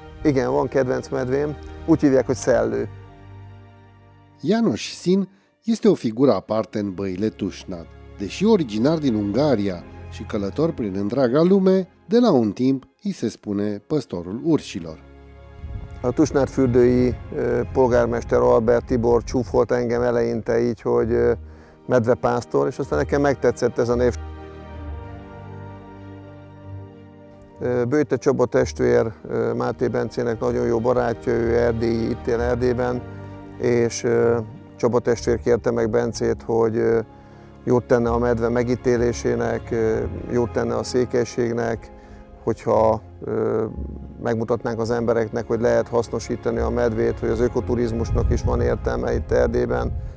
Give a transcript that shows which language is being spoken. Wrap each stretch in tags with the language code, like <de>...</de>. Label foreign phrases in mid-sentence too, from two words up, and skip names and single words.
<hu>Igen, van kedvenc medvém, úgy hívják, hogy Szellő.</hu> <ro>János Sin este o figură aparte în băile Tușnad. Deși originar din Ungaria și călător prin întreaga lume, de la un timp îi se spune păstorul urșilor.</ro> <hu>A Tusnádfürdői polgármester Albert Tibor csúfolt engem eleinte így, hogy medvepásztor, és aztán nekem megtetszett ez a név. Böjte Csaba testvér Máté Bencének nagyon jó barátja, ő erdélyi, itt él Erdélyben, és Csaba testvér kérte meg Bencét, hogy jót tenne a medve megítélésének, jót tenne a székelységnek, hogyha megmutatnánk az embereknek, hogy lehet hasznosítani a medvét, hogy az ökoturizmusnak is van értelme itt Erdélyben.</hu>